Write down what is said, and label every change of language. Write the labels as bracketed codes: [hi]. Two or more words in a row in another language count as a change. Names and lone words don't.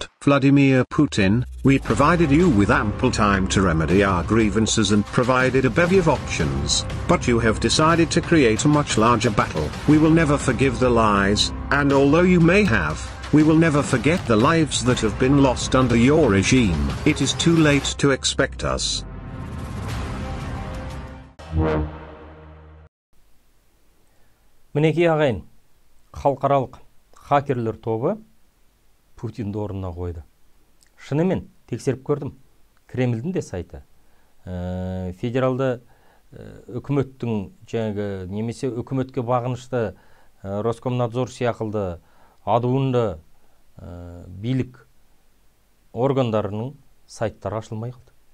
[en] Vladimir Putin, we provided you with ample time to remedy our grievances and provided a bevy of options, but you have decided to create a much larger battle. We will never forgive the lies, and although you may have, we will never forget the lives that have been lost under your regime. It is too late to expect us. [kk] Мінекей ағайын, халықаралық хакерлер тобы Путинді орнына қойды. Шынымен тексеріп көрдім. Кремльдің де сайты. Федералды үкіметтің немесе үкіметке бағынышты Роскомнадзор сияқылды адуынды билік органдарының сайттары ашылмай қалды.